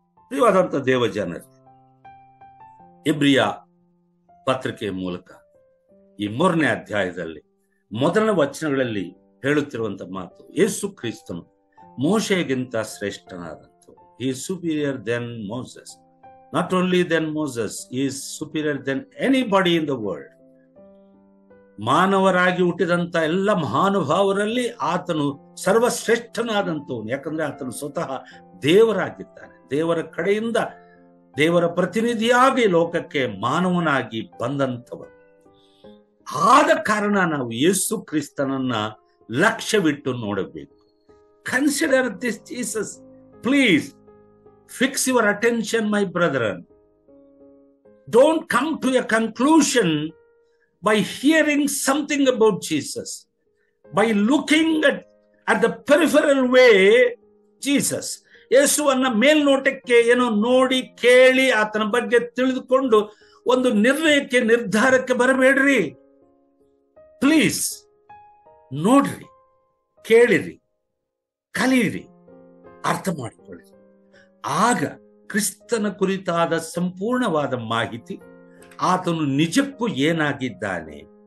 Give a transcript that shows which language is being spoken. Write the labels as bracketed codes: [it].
[kn] ಪ್ರಿಯವಾದಂತ ದೇವ ಜನರು, ಇಬ್ರಿಯ ಪತ್ರಿಕೆಯ ಮೂಲಕ ಈ 3ನೇ ಅಧ್ಯಾಯದಲ್ಲಿ ಮೊದಲನೇ ವಚನಗಳಲ್ಲಿ ಹೇಳುತ್ತಿರುವಂತ ಮಾತು, ಯೇಸು ಕ್ರಿಸ್ತನು ಮೋಶೆಗಿಂತ ಶ್ರೇಷ್ಠನಾದಂಥವು. [en] He is superior than Moses. Not only than Moses, he is superior than anybody in the world. [kn] ಮಾನವರಾಗಿ ಹುಟ್ಟಿದಂತ ಎಲ್ಲ ಮಹಾನುಭಾವರಲ್ಲಿ ಆತನು ಸರ್ವಶ್ರೇಷ್ಠನಾದಂಥವನು. ಯಾಕಂದ್ರೆ ಆತನು ಸ್ವತಃ ದೇವರಾಗಿದ್ದಾನೆ. ದೇವರ ಕಡೆಯಿಂದ ದೇವರ ಪ್ರತಿನಿಧಿಯಾಗಿ ಲೋಕಕ್ಕೆ ಮಾನವನಾಗಿ ಬಂದಂಥವನು. ಆದ ಕಾರಣ ನಾವು ಯೇಸು ಕ್ರಿಸ್ತನನ್ನ ಲಕ್ಷ್ಯವಿಟ್ಟು ನೋಡಬೇಕು. [en] Consider this Jesus. Please fix your attention, my brethren. Don't come to a conclusion by hearing something about Jesus, by looking at the peripheral way Jesus. [kn] ಯೇಸುವನ್ನ ಮೇಲ್ನೋಟಕ್ಕೆ ಏನೋ ನೋಡಿ ಕೇಳಿ ಆತನ ಬಗ್ಗೆ ತಿಳಿದುಕೊಂಡು ಒಂದು ನಿರ್ಧಾರಕ್ಕೆ ಬರಬೇಡ್ರಿ. ಪ್ಲೀಸ್ ನೋಡ್ರಿ, ಕೇಳಿರಿ, ಕಲಿಯಿರಿ, ಅರ್ಥ ಮಾಡಿಕೊಳ್ಳಿ. ಆಗ ಕ್ರಿಸ್ತನ ಕುರಿತಾದ ಸಂಪೂರ್ಣವಾದ ಮಾಹಿತಿ, ಆತನು ನಿಜಕ್ಕೂ ಏನಾಗಿದ್ದಾನೆ.